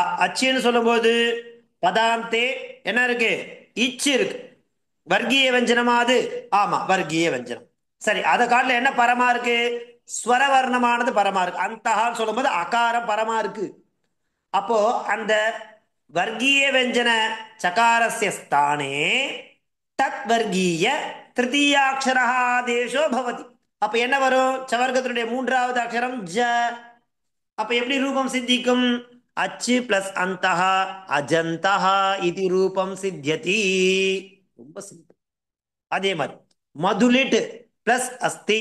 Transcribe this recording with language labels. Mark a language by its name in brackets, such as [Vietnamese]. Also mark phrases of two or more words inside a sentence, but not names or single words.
[Tamil] அச்சுன்னு சொல்லும் போது பதாந்தே என்ன இருக்கு? இச்சு இருக்கு. வர்க்கீய வெஞ்சனமா அது? ஆமா, வர்க்கீய வெஞ்சனம். சரி, அதை காட்டில என்ன பரமா இருக்கு? ஸ்வரவர்ணமானது பரமா இருக்கு. அந்தஹான்னு சொல்லும் போது அகாரம் பரமா இருக்கு. அப்போ அந்த [Sanskrit] वर्गीय व्यंजन चकारस्य स्थाने तत् वर्गीय तृतीयाक्षरः आदेशो भवति. [Tamil] அப்ப என்ன வரும்? சவர்க்கத்தினுடைய மூன்றாவது அக்ஷரம் ஜ. அப்ப எப்படி ரூபம் சித்திக்கும்? அச்சு பிளஸ் அந்தஹ அஜந்தஹ இது [Sanskrit] रूपं सिद्ध्यति. [Tamil] ரொம்ப சிம்பிள். அதே மாதிரி மதுலிட் பிளஸ் அஸ்தி.